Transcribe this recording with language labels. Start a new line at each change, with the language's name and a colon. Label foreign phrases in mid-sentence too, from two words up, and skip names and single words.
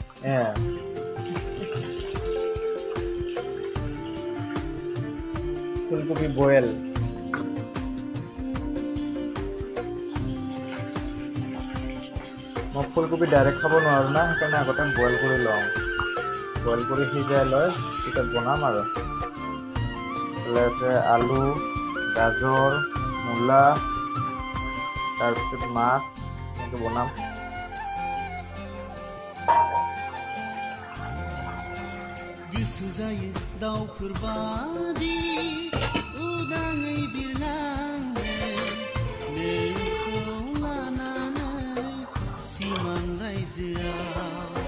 Assamese: ফুলকবি বয়েল মই ফুলকবি ডাইৰেক্ট খাব নোৱাৰোঁ না সেইকাৰণে আগতে বইল কৰি লওঁ বইল কৰি সিজাই লৈ পিছত বনাম আৰু এইফালে আছে আলু গাজৰ মূলা তাৰপিছত মাছ সেইটো বনাম
Bodo: गोसो जायो दाउफोर बादि उदाङै बिरलांनो नोंखौ लानानै सिमां रायजोआव